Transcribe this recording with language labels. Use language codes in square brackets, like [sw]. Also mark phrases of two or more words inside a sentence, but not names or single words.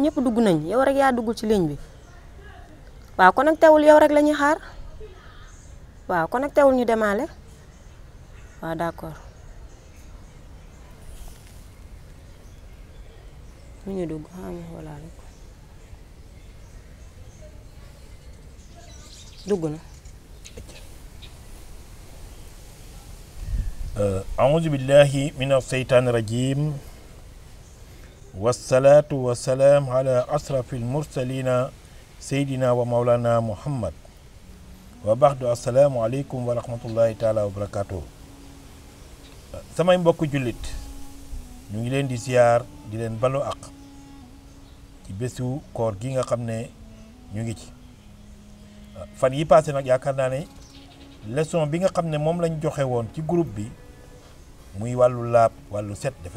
[wo] ñëpp dugg nañ yow rek yaa duggul ci ligne bi waaw connecté wul yow rek la ñuy xaar waaw connecté wul ñu demaale waaw d'accord mu ñu dugg xam walaale ko dugg na. [ar] أعوذ بالله من الشيطان الرجيم والصلاة والسلام على أشرف المرسلين سيدنا ومولانا محمد وبعد السلام عليكم ورحمة الله تعالى وبركاته. [wo] samay mbokk jullit ñu ngi leen di ziar di leen balu ak ci bésu koor gi nga xam ne ñu ngi ci fan yi passé nag yaakaar naa ne leçon bi nga xam ne moom lañ joxe woon ci groupe bi muy wàllu laab wàllu set defe